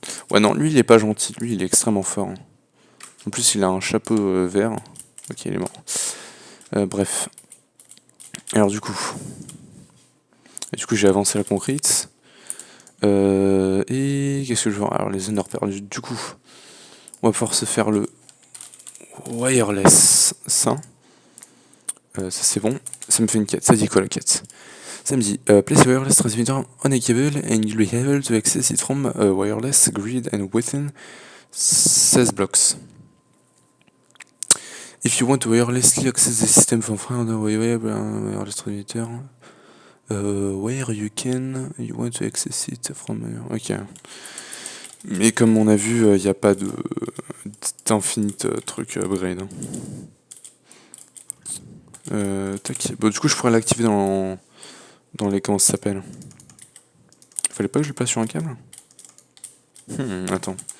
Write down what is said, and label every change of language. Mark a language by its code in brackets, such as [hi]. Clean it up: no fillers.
[fr] Ouais non, lui il est pas gentil, lui il est extrêmement fort, hein. En plus il a un chapeau vert. Ok il est mort. Bref. Alors du coup j'ai avancé la concrete. Et qu'est-ce que je veux? Alors les ender perdus. Du coup, on va pouvoir se faire le wireless. Ça c'est bon. Ça me fait une quête. Ça dit quoi la quête? [en] Ça me dit place a wireless transmitter on a cable and you'll be able to access it from a wireless grid and within 16 blocks. If you want to wirelessly access the system from a wireless transmitter, where you want to access it from. Ok. [fr] Mais comme on a vu, il n'y a pas d'infinite truc upgrade, hein. Tac. Bon, du coup, je pourrais l'activer dans les. Comment ça s'appelle? Fallait pas que je le passe sur un câble? Attends.